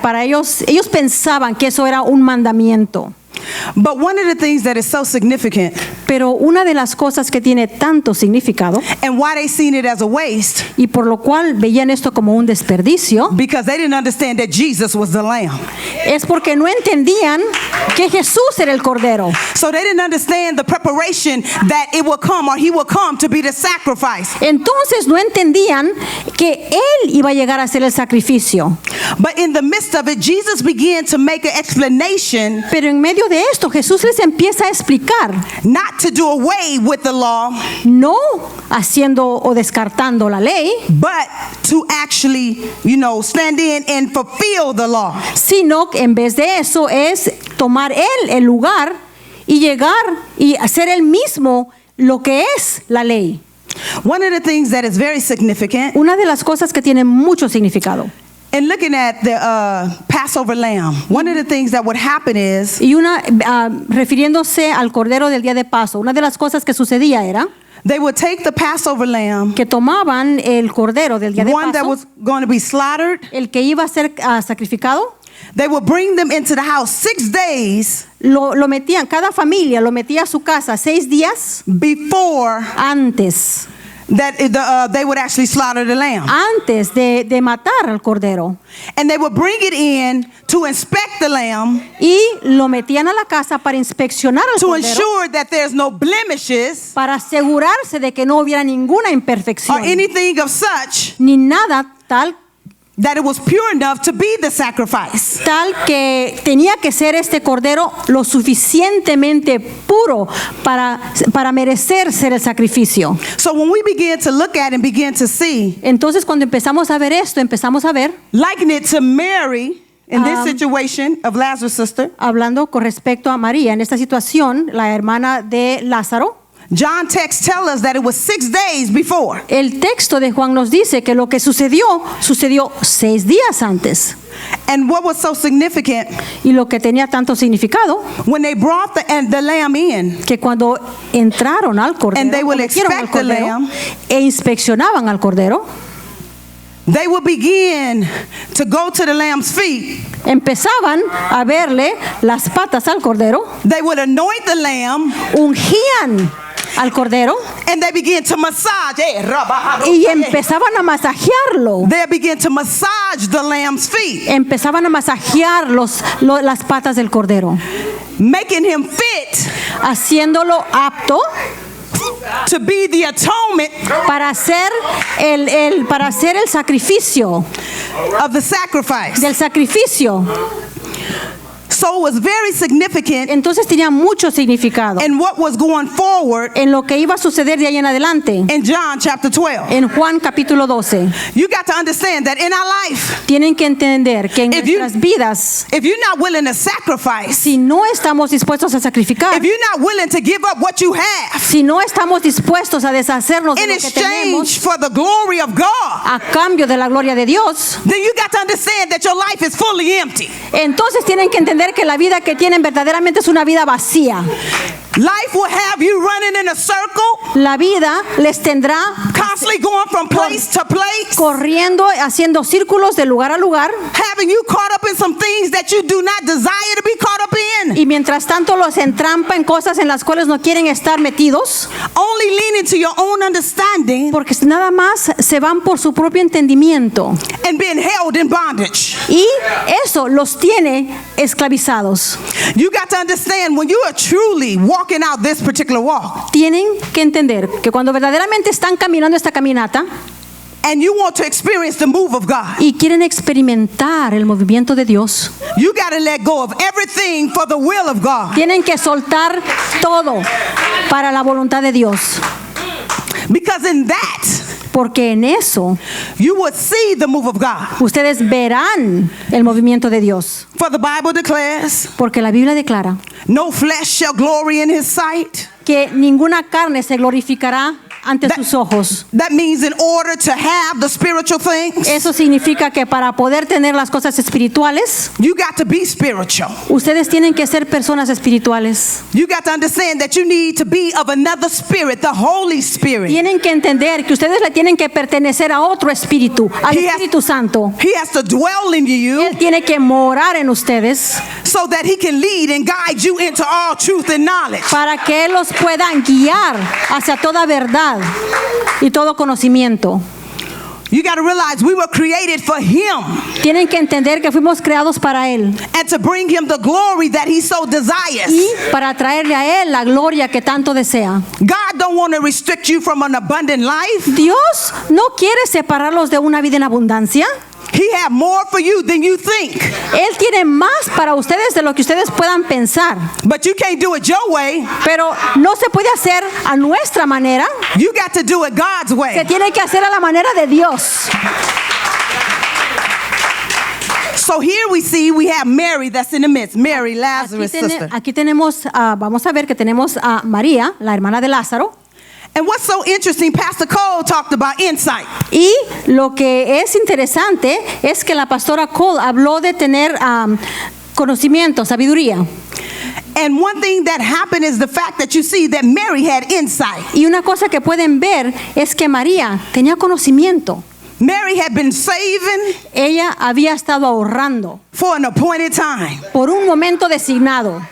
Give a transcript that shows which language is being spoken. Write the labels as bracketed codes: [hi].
[es] Para ellos pensaban que eso era un mandamiento. [en] But one of the things that is so significant, [es] Pero una de las cosas que tiene tanto significado [en] and why they seen it as a waste, [es] y por lo cual veían esto como un desperdicio, [en] because they didn't understand that Jesus was the Lamb. [es] es porque no entendían que Jesús era el Cordero. [en] So they didn't understand the preparation that it will come, or he will come to be the sacrifice. [es] Entonces no entendían que Él iba a llegar a ser el sacrificio. [en] But in the midst of it, Jesus began to make an explanation, [es] Pero en medio de esto Jesús les empieza a explicar, [en] not to do away with the law, [es] no haciendo o descartando la ley, [en] but to actually, stand in and fulfill the law. [es] sino que en vez de eso es tomar Él el lugar y llegar y hacer Él mismo lo que es la ley. [en] One of the things that is very significant, [es] Una de las cosas que tiene mucho significado. [en] in looking at the Passover lamb, one of the things that would happen is [es] Y refiriéndose al Cordero del Día de Paso, una de las cosas que sucedía era [en] they would take the Passover lamb, [es] que tomaban el Cordero del Día de [en] one that [es] Paso, [en] was going to be slaughtered. [es] el que iba a ser sacrificado, [en] They would bring them into the house 6 days [es] lo metían, cada familia lo metía a su casa 6 días [en] before [es] antes [en] they would actually slaughter the lamb. [es] antes de matar al cordero. [en] And they would bring it in to inspect the lamb [es] Y lo metían a la casa para inspeccionar al [en] to [es] cordero, [en] ensure that there's no blemishes [es] para asegurarse de que no hubiera ninguna [en] or [es] imperfección, [en] anything of such [es] ni nada tal [en] that it was pure enough to be the sacrifice. [es] que tenía que ser este cordero lo suficientemente puro para merecer ser el sacrificio. [en] So when we begin to look at and begin to see, [es] Entonces cuando empezamos a ver esto, empezamos a ver, [en] liken it to Mary in this situation of Lazarus' sister. [es] hablando con respecto a María, en esta situación, la hermana de Lázaro, [en] John text tell us that it was 6 days before. [es] el texto de Juan nos dice que lo que sucedió 6 días antes. [en] And what was so significant, [es] Y lo que tenía tanto significado, [en] when they brought the lamb in, [es] que cuando entraron al cordero, [en] And they will [es] o metieron al [en] inspect the [es] cordero, [en] lamb. [es] e inspeccionaban al cordero, [en] they would begin to go to the lamb's feet. [es] empezaban a verle las patas al cordero, [en] They would anoint the lamb [es] ungían al cordero [en] and they begin to massage. [es] y empezaban a masajearlo. [en] They begin to massage the lamb's feet, [es] Empezaban a masajear las patas del cordero, [en] making him fit [es] haciéndolo apto [en] to be the atonement [es] para hacer el sacrificio, [en] of the sacrifice. [es] del sacrificio. [en] So it was very significant [es] Entonces tenía mucho significado [en] in what was going forward [es] en lo que iba a suceder de ahí en adelante. [en] in John chapter 12. [es] En Juan capítulo 12, [en] You got to understand that in our life, [es] tienen que entender que en [en] If you- [es] nuestras vidas, [en] if you're not willing to sacrifice, [es] si no estamos dispuestos a sacrificar, [en] if you're not willing to give up what you have [es] si no estamos dispuestos a deshacernos de [en] in [es] lo que tenemos [en] exchange for the glory of God, [es] a cambio de la gloria de Dios, [en] then you got to understand that your life is fully empty. [es] entonces tienen que entender que la vida que tienen verdaderamente es una vida vacía. [en] Life will have you running in a circle, [es] La vida les tendrá [en] constantly going from place to place, [es] corriendo, haciendo círculos de lugar a lugar, [en] having you caught up in some things that you do not desire to be caught up in, [es] y mientras tanto los entrampa en cosas en las cuales no quieren estar metidos, [en] only leaning to your own understanding [es] porque nada más se van por su propio entendimiento. [en] and being held in bondage. [es] Y eso los tiene esclavizados. [en] You got to understand when you are truly walking out this particular walk [es] Tienen que entender que cuando verdaderamente están caminando esta caminata [en] and you want to experience the move of God, [es] y quieren experimentar el movimiento de Dios, [en] you got to let go of everything for the will of God. [es] tienen que soltar todo para la voluntad de Dios. [en] Because in that, [es] Porque en eso [en] you would see the move of God. [es] ustedes verán el movimiento de Dios. [en] For the Bible declares, [es] Porque la Biblia declara [en] no flesh shall glory in his sight. [es] que ninguna carne se glorificará ante sus ojos. [en] That means in order to have the spiritual things, [es] Eso significa que para poder tener las cosas espirituales, [en] you got to be spiritual. [es] ustedes tienen que ser personas espirituales. [en] You got to understand that you need to be of another spirit, the Holy Spirit. [es] Tienen que entender que ustedes le tienen que pertenecer a otro espíritu, al [en] He has- [es] Espíritu Santo. [en] He has to dwell in you [es] Él tiene que morar en ustedes [en] so that he can lead and guide you into all truth and knowledge. [es] para que Él los pueda guiar hacia toda verdad y todo conocimiento. [en] You got to realize we were created for him [es] Tienen que entender que fuimos creados para Él [en] and to bring him the glory that he so desires. [es] y para traerle a Él la gloria que tanto desea. [en] God don't want to restrict you from an abundant life. [es] Dios no quiere separarlos de una vida en abundancia. [en] He have more for you than you think. [es] Él tiene más para ustedes de lo que ustedes puedan pensar. [en] But you can't do it your way. [es] Pero no se puede hacer a nuestra manera. [en] You got to do it God's [es] Se [en] way. [es] tiene que hacer a la manera de Dios. [en] So here we see we have Mary that's in the midst. Mary, Lazarus' sister. [es] Aquí tenemos, vamos a ver que tenemos a María, la hermana de Lázaro. [en] And what's so interesting, Pastor Cole talked about insight. [es] Y lo que es interesante es que la pastora Cole habló de tener conocimiento, sabiduría. [en] And one thing that happened is the fact that you see that Mary had insight. [es] Y una cosa que pueden ver es que María tenía conocimiento. [en] Mary had been saving [es] Ella había estado ahorrando [en] for an appointed time, [es] por un momento designado,